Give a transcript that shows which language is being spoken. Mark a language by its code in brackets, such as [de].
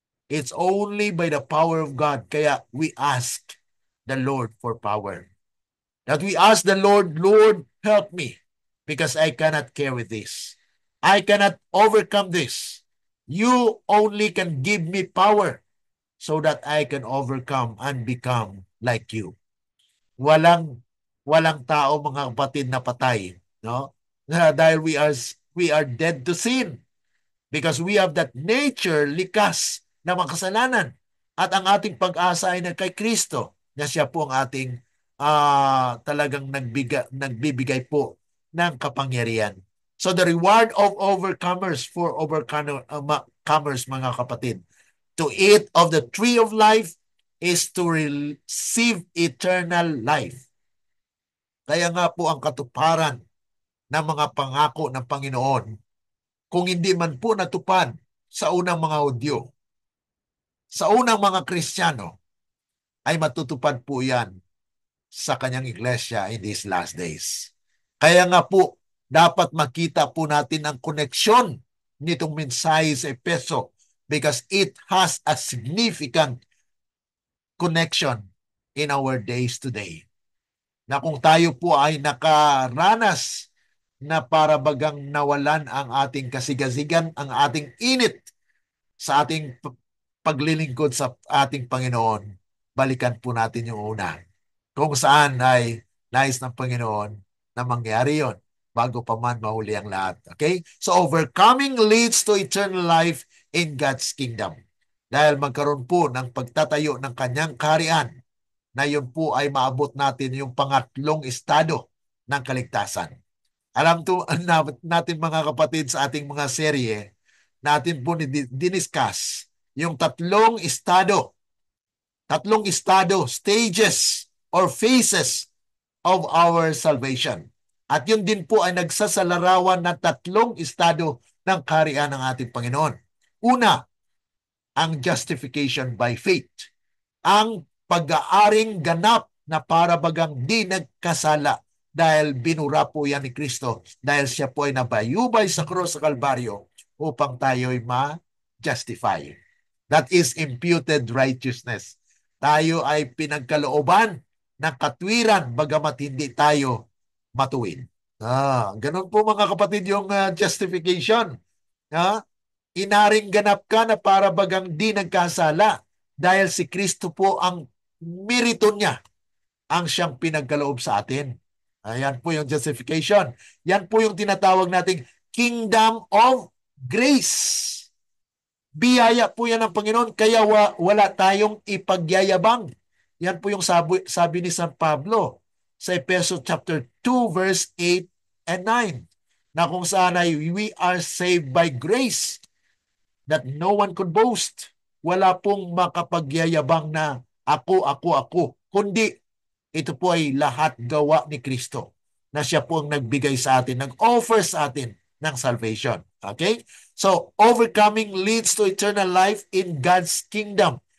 [en] It's only by the power of God. [tl] Kaya [en] we ask the Lord for power. That we ask the Lord, Lord, help me, because I cannot carry this. I cannot overcome this. You only can give me power so that I can overcome and become like you. [tl] Walang tao, mga kapatid, na patay, no? Dahil [en] we are dead to sin, because we have that nature, [tl] likas na makasalanan, at ang ating pag-asa ay kay Kristo, na siya po ang ating talagang nagbibigay po ng kapangyarihan. [en] So the reward of overcomers for overcomers, [tl] mga kapatid, [en] to eat of the tree of life is to receive eternal life. [tl] Kaya nga po ang katuparan ng mga pangako ng Panginoon, kung hindi man po natupad sa unang mga Hudyo, sa unang mga Kristiyano, ay matutupad po yan sa kanyang iglesia [en] in these last days. [tl] Kaya nga po, dapat makita po natin ang koneksyon nitong mensahe sa Efeso [en] because it has a significant connection in our days today. [tl] Na kung tayo po ay nakaranas na para bagang nawalan ang ating kasigasigan, ang ating init sa ating paglilingkod sa ating Panginoon, balikan po natin yung una. Kung saan ay nais ng Panginoon na mangyari yon bago pa man mahuli ang lahat. Okay? [en] So overcoming leads to eternal life in God's kingdom. [tl] Dahil magkaroon po ng pagtatayo ng kanyang kaharian na yun po ay maabot natin yung pangatlong estado ng kaligtasan. Alam to natin mga kapatid sa ating mga serye, natin po diniscuss yung tatlong estado, [en] stages or phases of our salvation. [tl] At yun din po ay nagsasalarawan ng tatlong estado ng kaharian ng ating Panginoon. Una, ang justification by faith. Ang pag-aaring ganap na para bagang di nagkasala dahil binura po yan ni Kristo dahil siya po ay nabayubay sa krus sa Kalbaryo upang tayo'y ma-justify. [en] That is imputed righteousness. [tl] Tayo ay pinagkalooban ng katwiran bagamat hindi tayo matuwid. Ganun po mga kapatid yung justification. Inaring ganap ka na para bagang di nagkasala dahil si Kristo po ang merito niya ang siyang pinagkaloob sa atin. Ayan po yung justification. Yan po yung tinatawag nating kingdom of grace. Biyaya po yan ng Panginoon, kaya wala tayong ipagyayabang. Yan po yung sabi ni San Pablo sa Efeso chapter 2 verse 8 and 9 na kung saan ay [en] we are saved by grace that no one could boast. [tl] Wala pong makapagyayabang na ako, kundi ito po ay lahat gawa ni Kristo na siya po ang nagbigay sa atin, nag-offer sa atin ng salvation. Okay? [en] So, overcoming leads to eternal life in God's kingdom.